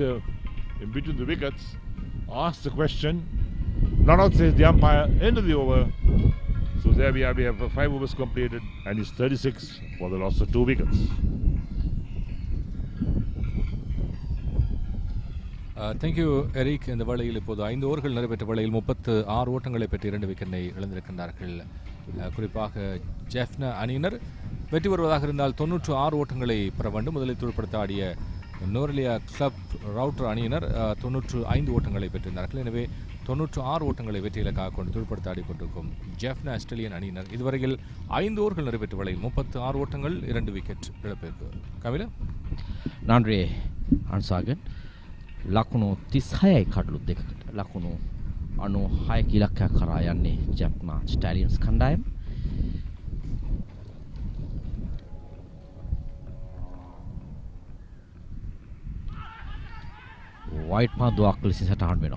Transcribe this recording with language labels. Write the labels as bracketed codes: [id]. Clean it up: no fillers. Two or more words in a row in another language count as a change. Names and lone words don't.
[en] in between the wickets, asks the question, not out says the umpire, end of the over. So there we have 5 overs completed and it's 36 for the loss of 2 wickets. Thank you, Eric. [ta] இந்த வேளையில் இப்போது 5 ஓவர்கள் நிறைவேற்ற வேளையில் 36 ஓட்டங்களை பெற்று 2 விக்கெட்டை இழந்திருக்கின்றார்கள். குறிப்பாக ஜெஃப்னா அணியினர் வெற்றி பெறுவதாக இருந்தால் 96 ஓட்டங்களை பெற வேண்டும். முதலில் துடுப்படுத்த ஆடிய நோரலியா கிளப் ரவுட்டர் அணியினர் 95 ஓட்டங்களை பெற்றிருந்தார்கள். எனவே 96 ஓட்டங்களை வெற்றி இலக்காக கொண்டு துடுப்படுத்த ஆடிக்கொண்டிருக்கும் ஜெஃப்னா ஸ்டாலியன் அணியினர் இதுவரையில் 5 ஓவர்கள் நிறைவேற்ற வேளையில் 36 ஓட்டங்கள் 2 விக்கெட் இழப்பிற்கு. கமில [si] නාන්ද්‍රේ අන්සාගෙන් ලකුණු 36යි කඩලු දෙකකට ලකුණු 96 ඉලක්කයක් කරා යන්නේ ජැෆ්නා ස්ටැලියන්ස් කණ්ඩායම. වයිට් පන්දුවක් ලෙසින් සටහන් වෙනවා.